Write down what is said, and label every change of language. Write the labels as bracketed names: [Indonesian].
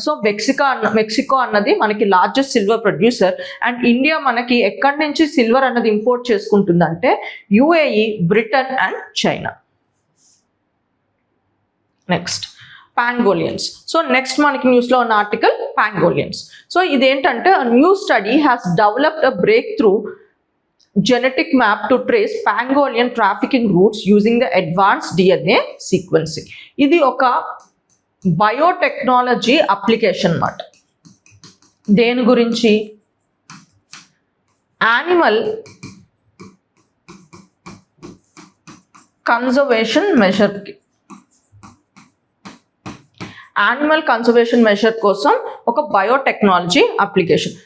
[Telugu] So Mexico అన్నది మనకి largest silver producer and India మనకి ఎక్కడి నుంచి సిల్వర్ అన్నది import చేసుకుంటుందంటే UAE, Britain and China. Next, పాంగోలియన్స్. So next మనకి న్యూస్లో ఉన్న ఆర్టికల్ పాంగోలియన్స్. సో ఇదేంటంటే [English] New study has developed a breakthrough genetic map to trace Pangolin trafficking routes using the advanced DNA sequencing. [Telugu] ఇది ఒక బయోటెక్నాలజీ అప్లికేషన్ అన్నమాట. దేని గురించి? Animal conservation మెజర్కి, animal conservation measure కోసం ఒక బయోటెక్నాలజీ అప్లికేషన్.